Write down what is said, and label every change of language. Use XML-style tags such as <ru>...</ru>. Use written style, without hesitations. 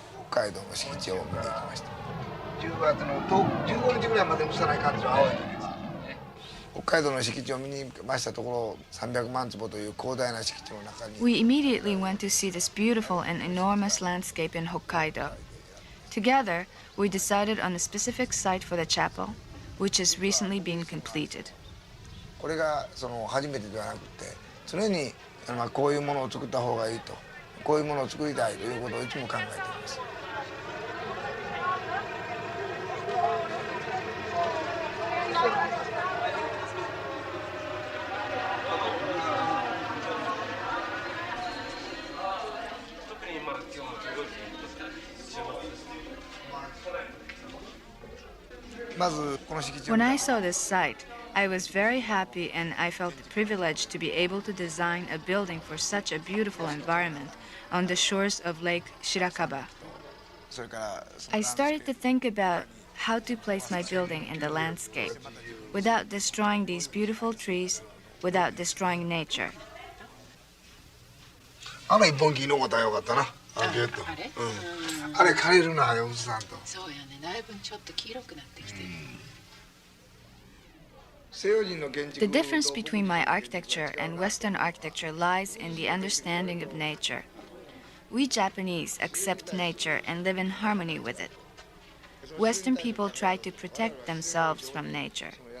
<ja>北海道の敷地を見に行きました。10月の15日ぐらいまで蒸さない感じの青い時です。北海道の敷地を見に行きましたところ、300万坪という広大な敷地の中に。</ja> <en>We immediately went to see this beautiful and enormous landscape in Hokkaido. Together, we decided on a specific site for the chapel, which is recently being completed.</en> <ja>これがその初めてではなくて、常にこういうものを作った方がいいと、こういうものを作りたいということをいつも考えています。</ja> <en>When I saw this site, I was very happy and I felt privileged to be able to design a building for such a beautiful environment on the shores of Lake Shirakaba. I started to think about how to place my building in the landscape without destroying these beautiful trees, without destroying nature.</en> <ja>あの一本木の方がよかったな。あれ？あれ枯れるな、おじさんと。そうやね。だいぶちょっと黄色くなってきてる。</ja> <en>The difference between my architecture and Western architecture lies in the understanding of nature. We Japanese accept nature and live in harmony with it. Western people try to protect themselves from nature.</en>